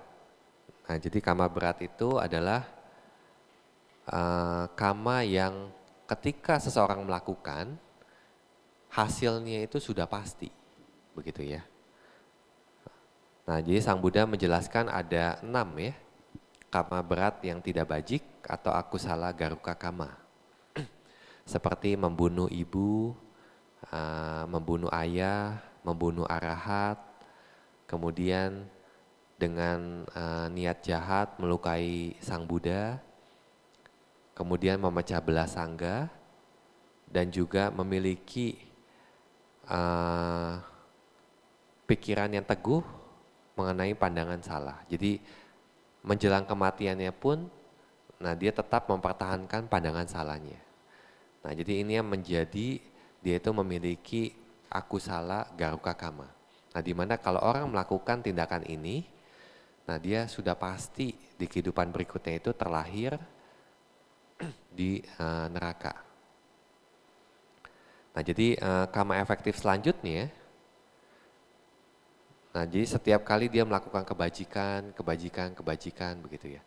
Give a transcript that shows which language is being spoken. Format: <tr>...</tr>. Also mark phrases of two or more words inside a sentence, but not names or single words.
<id>Nah, jadi kama berat itu adalah kama yang ketika seseorang melakukan, hasilnya itu sudah pasti, begitu ya. Nah, jadi Sang Buddha menjelaskan ada 6 ya, kama berat yang tidak bajik atau</id> <pi>akusala garuka kama.</pi> <id>Seperti membunuh ibu, membunuh ayah, membunuh arahat, kemudian dengan niat jahat melukai Sang Buddha, kemudian memecah belah sangga, dan juga memiliki pikiran yang teguh mengenai pandangan salah. Jadi menjelang kematiannya pun, nah dia tetap mempertahankan pandangan salahnya. Nah jadi ini yang menjadi dia itu memiliki</id> <pi>akusala garuka kama.</pi> <id>Nah dimana kalau orang melakukan tindakan ini, nah dia sudah pasti di kehidupan berikutnya itu terlahir di neraka. Nah jadi kama efektif selanjutnya, nah jadi setiap kali dia melakukan kebajikan begitu ya.</id>